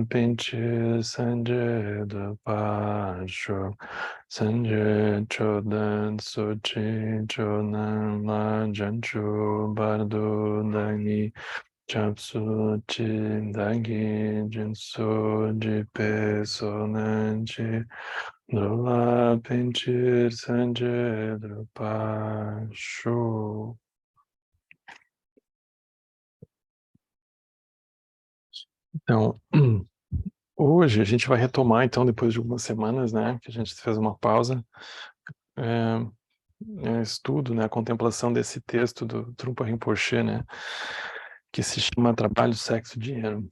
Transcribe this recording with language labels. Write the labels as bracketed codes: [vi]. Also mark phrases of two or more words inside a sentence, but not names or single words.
[pt] Pinchi Sanje Drupa Shuk Sanje Chodan Sochi Chonan La Janchu Bardo Dani Chapsu Chi Dagi Jinso Jipe Sonanchi Nrula Pinchi Sanje Drupa Shu. Então, hoje a gente vai retomar, então, depois de algumas semanas, né, que a gente fez uma pausa, estudo, né, a contemplação desse texto do Trungpa Rinpoche, né, que se chama Trabalho, Sexo e Dinheiro.